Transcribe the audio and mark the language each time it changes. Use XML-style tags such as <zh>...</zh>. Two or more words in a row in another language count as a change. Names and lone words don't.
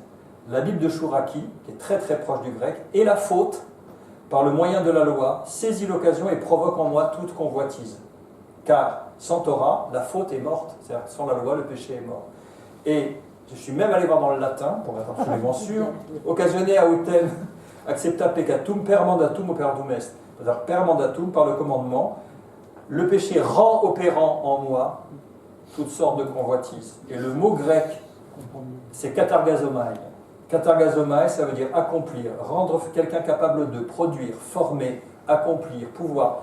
<fr>La Bible de Chouraki, qui est très très proche du grec, et la faute, par le moyen de la loi, saisit l'occasion et provoque en moi toute convoitise. Car sans Torah, la faute est morte, c'est-à-dire sans la loi, le péché est mort. Et je suis même allé voir dans le latin, pour être absolument sûr,</fr> <la>occasionné autem accepta peccatum per mandatum operandum est.</la> <fr>C'est-à-dire</fr> <la>per mandatum,</la> <fr>par le commandement, le péché rend opérant en moi toutes sortes de convoitises. Et le mot grec, c'est katargazomai. Katargazomai, ça veut dire accomplir, rendre quelqu'un capable de produire, former, accomplir, pouvoir.</fr>